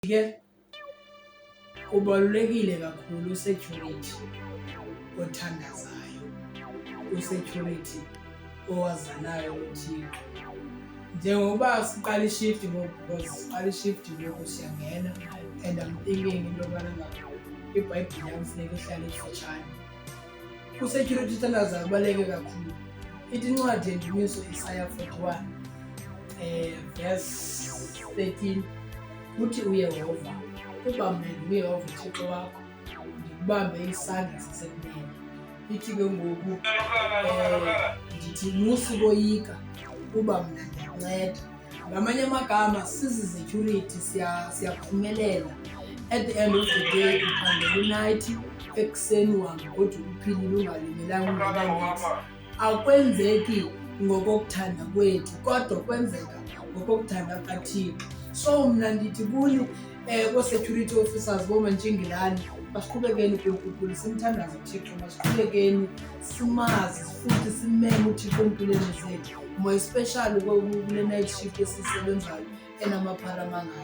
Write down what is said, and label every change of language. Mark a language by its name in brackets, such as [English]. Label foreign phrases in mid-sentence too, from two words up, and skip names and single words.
[Xhosa] Ke ubalulekile kakhulu security othandazayo, security owazanayo uThixo. Njengoba siqala ishift ngoku because siqala ishift ngoku siyangena [English] and I'm thinking into [Xhosa] yobana iBhayibhile yam funeka ihlale ifutshane. Security othandazayo ubaluleke kakhulu. Ithi incwadi yendumiso Isaya 41 verse 13 uthi uYehova ubambe nguYehova uThixo wakho ndikubambe isandla sasekunene. Ithi ke ngoku ndithi musikoyika kuba mna ndiyakunceda. Ngamanye amagama sizi-security siyaphumelela. [English] At the end of the day [Xhosa] uphangela unayithi, ekuseni uhambe kodwa uphilile ungalimelanga ungenaniksi. Akwenzeki ngokokuthanda kwethu kodwa kwenzeka ngokokuthanda kaThixo. So mna ndithi kuni [English] security officers [Xhosa] boomantshingilane masiqhubekeni ukunkqukula simthandaze uThixo, masiqhubekeni simazi futhi simeme uThixo empilweni zethu, [English] more especially [Xhosa] kule [English] night shift [Xhosa] esisebenzayo enamaphara amangaka.